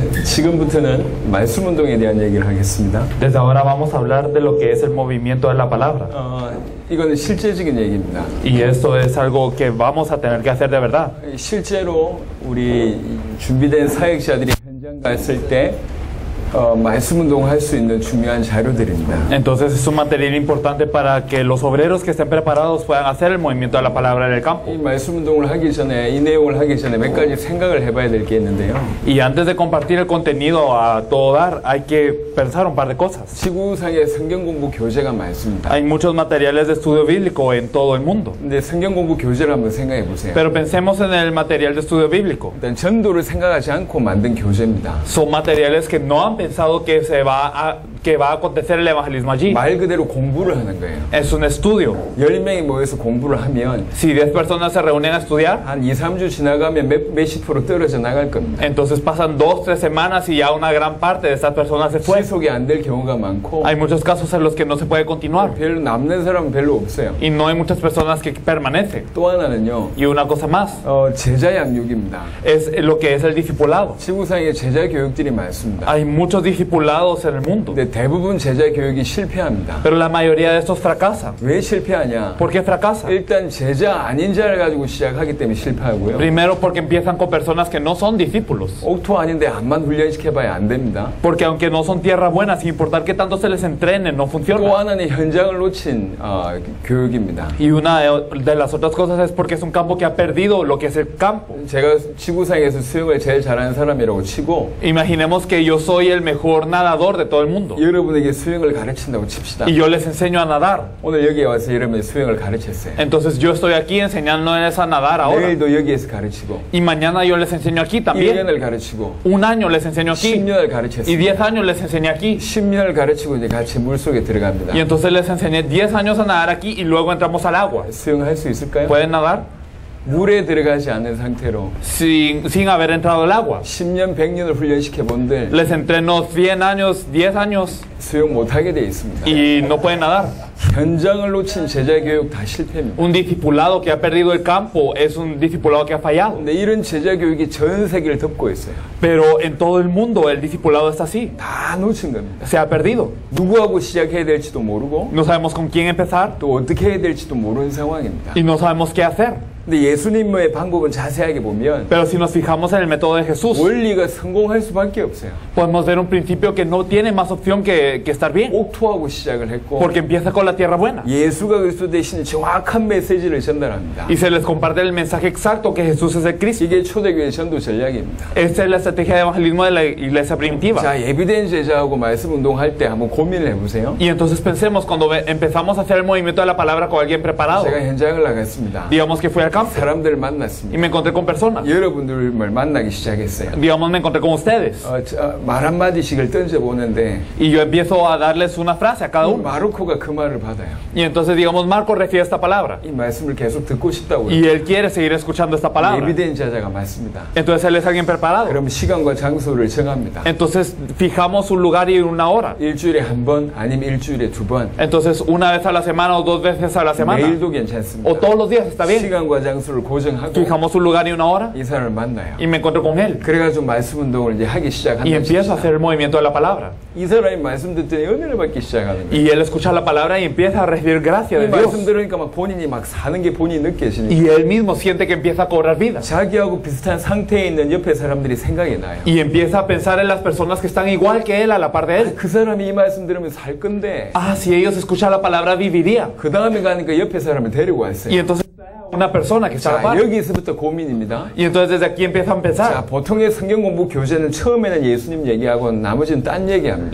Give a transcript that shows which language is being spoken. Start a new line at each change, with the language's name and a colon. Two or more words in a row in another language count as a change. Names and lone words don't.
Korean: 지금부터는 말씀 운동에 대한 얘기를 하겠습니다.
Spanish: Desde ahora vamos a hablar de lo que es el movimiento de la palabra.
Korean: 이거는 실제적인 얘기입니다.
Spanish: Y esto es algo que vamos a tener que hacer de verdad.
Korean: 실제로 우리 준비된 사역자들이 현장 갔을 때 말씀 운동을 할 수 있는 중요한 자료들입니다.
Spanish: Entonces es un material importante para que los obreros que estén preparados puedan hacer el movimiento de la palabra en el campo.
Korean: 이 말씀 운동을 하기 전에, 이 내용을 하기 전에 몇 가지 생각을 해봐야 될 게 있는데요.
Spanish: Y antes de compartir el contenido a todo dar, hay que pensar un par de cosas.
Korean: 지구상에 성경 공부 교재가 많습니다.
Spanish: Hay muchos materiales de estudio bíblico en todo el mundo.
Korean: 근데 성경 공부 교재를 한번 생각해 보세요.
Spanish: Pero pensemos en el material de estudio bíblico.
Korean: 일단 전도를 생각하지 않고 만든 교재입니다.
Spanish: Son materiales que no han pensado que va a acontecer el evangelismo allí.
Korean: 말 그대로 공부를 하는 거예요.
Spanish: Es un estudio.
Korean: 10명이 모여서 공부를 하면
Spanish: Si 10 personas se reúnen a estudiar,
Korean: 한 2, 3주 지나가면 몇십 프로 떨어져 나갈 겁니다.
Spanish: entonces pasan 2, 3 semanas y ya una gran parte de estas personas se fue.
Korean: 지속이 안 될 경우가 많고
Spanish: Hay muchos casos en los que no se puede continuar
Korean: 별로 남는 사람은 별로 없어요.
Spanish: y no hay muchas personas que permanecen.
Korean: 또 하나는요,
Spanish: Y una cosa más
Korean: 제자 양육입니다.
Spanish: es lo que es el discipulado.
Korean: 지구상에 제자 교육들이 많습니다.
Spanish: Hay muchos discipulados en el mundo,
Korean: 근데 대부분 제자 교육이 실패합니다.
Spanish: pero la mayoría de estos fracasan.
Korean: 왜 실패하냐?
Spanish: ¿Por qué fracasan?
Korean: 일단 제자 아닌 자를 가지고 시작하기 때문에 실패하고요.
Spanish: Primero porque empiezan con personas que no son discípulos.
Korean: 옥토 아닌데 암만 훈련시켜봐야 안 됩니다.
Spanish: Porque aunque no son tierra buena, sin importar que tanto se les entrene, no
Korean: 또
Spanish: funciona.
Korean: 하나는 현장을 놓친 교육입니다.
Spanish: Y una de las otras cosas es porque es un campo que ha perdido lo que es el campo.
Korean: 제가 지구상에서 수영을 제일 잘하는 사람이라고 치고
Spanish: Imaginemos que yo soy el mejor nadador de todo el mundo
Korean: 여러분에게 수영을 가르친다고 칩시다.
Spanish: y yo les enseño a nadar.
Korean: 오늘 여기에 와서 여러분이 수영을 가르쳤어요.
Spanish: Entonces yo estoy aquí enseñándoles a nadar ahora.
Korean: 내일도 여기에서 가르치고
Spanish: Y mañana yo les enseño aquí también.
Korean: 1년을 가르치고
Spanish: Un año les enseño aquí.
Korean: 10년을
Spanish: Y
Korean: 가르쳤어요.
Spanish: 10 años les enseñé aquí.
Korean: 10년을 가르치고 이제 같이 물속에 들어갑니다.
Spanish: Y entonces les enseñé 10 años a nadar aquí y luego entramos al agua.
Korean: 수영할 수 있을까요?
Spanish: ¿Pueden nadar?
Korean: 물에 들어가지 않는 상태로
Spanish: Sin haber entrado al agua.
Korean: 10년, 100년을 훈련시켜 본들
Spanish: Les entreno 100 años, 10 años
Korean: 수영 못하게 돼 있습니다.
Spanish: y no pueden nadar.
Korean: 현장을 놓친 제자 교육 다 실패입니다.
Spanish: Un discipulado que ha perdido el campo es un discipulado que ha fallado.
Korean: 근데 이런 제자 교육이 전 세계를 덮고 있어요.
Spanish: Pero en todo el mundo el discipulado está así.
Korean: 다 놓친 겁니다.
Spanish: Se ha perdido.
Korean: 누구하고 시작해야 될지도 모르고
Spanish: No sabemos con quién empezar
Korean: 또 어떻게 해야 될지도 모르는 상황입니다.
Spanish: y no sabemos qué hacer.
Korean: 근데 예수님의 방법을 자세하게 보면
Spanish: Pero si nos fijamos en el método de Jesús,
Korean: 원리가 성공할 수밖에 없어요.
Spanish: podemos ver un principio que no tiene más opción que estar bien.
Korean: 옥토하고 시작을 했고
Spanish: Porque empieza con la tierra buena.
Korean: 예수가 그리스도 대신 정확한 메시지를 전달합니다.
Spanish: Y se les comparte el mensaje exacto que Jesús es el Cristo.
Korean: 이게 초대교회 전도 전략입니다.
Spanish: Esta es la estrategia de evangelismo de la iglesia primitiva.
Korean: 자, 예비된 제자하고 말씀 운동할 때 한번 고민을 해보세요.
Spanish: Y entonces pensemos, cuando empezamos a hacer el movimiento de la palabra con alguien preparado,
Korean: 제가 현장을 나갔습니다.
Spanish: digamos que fui al campo
Korean: 사람들을
Spanish: y
Korean: 만났습니다.
Spanish: me encontré con personas.
Korean: 여러분들을 만나기 시작했어요.
Spanish: Digamos, me encontré con ustedes.
Korean: 말 한마디씩을 던져보는데
Spanish: Y yo empiezo a darles una frase a cada uno.
Korean: 마르코가 그 말을 받아요.
Spanish: Y entonces, digamos, Marco recibe esta palabra.
Korean: 이 말씀을 계속 듣고 싶다고
Spanish: Y él quiere seguir escuchando esta palabra.
Korean: 예비된 제자가 맞습니다.
Spanish: Entonces él es alguien preparado.
Korean: 그럼 시간과 장소를 정합니다.
Spanish: Entonces fijamos un lugar y una hora.
Korean: 일주일에 한 번, 아니면 일주일에 두 번.
Spanish: Entonces una vez a la semana o 2 veces a la semana.
Korean: 매일도 괜찮습니다.
Spanish: O todos los días, está bien.
Korean: 시간과 장소를 고정하고
Spanish: Fijamos un lugar y una hora
Korean: 이 사람을 만나요.
Spanish: y me encuentro con él.
Korean: 그래가지고 말씀 운동을 이제 하기
Spanish: Y
Korean: 시작한다.
Spanish: empiezo a hacer el movimiento de la palabra.
Korean: 이 사람이 말씀 듣더니 은혜를 받기 시작하는 거예요.
Spanish: Y él escucha la palabra y empieza a recibir gracia
Korean: 이
Spanish: de
Korean: 말씀
Spanish: Dios.
Korean: 들으니까 막 본인이 막 사는 게 본인이 느껴지니까
Spanish: Y él mismo siente que empieza a cobrar vida.
Korean: 자기하고 비슷한 상태에 있는 옆에 사람들이 생각이 나요.
Spanish: Y empieza a pensar en las personas que están igual que él, a la par de él.
Korean: 그 사람이 이 말씀 들으면 살 건데
Spanish: Ah, si ellos escuchan la palabra, viviría.
Korean: 그 다음에 가니까 옆에 사람을 데리고 왔어요.
Spanish: Y entonces una persona que está a la
Korean: 자,
Spanish: par.
Korean: 여기서부터 고민입니다.
Spanish: Y entonces desde aquí empiezan a
Korean: 자,
Spanish: pensar.
Korean: 보통의 성경 공부 교재는 처음에는 예수님 얘기하고 나머지는 딴 얘기합니다.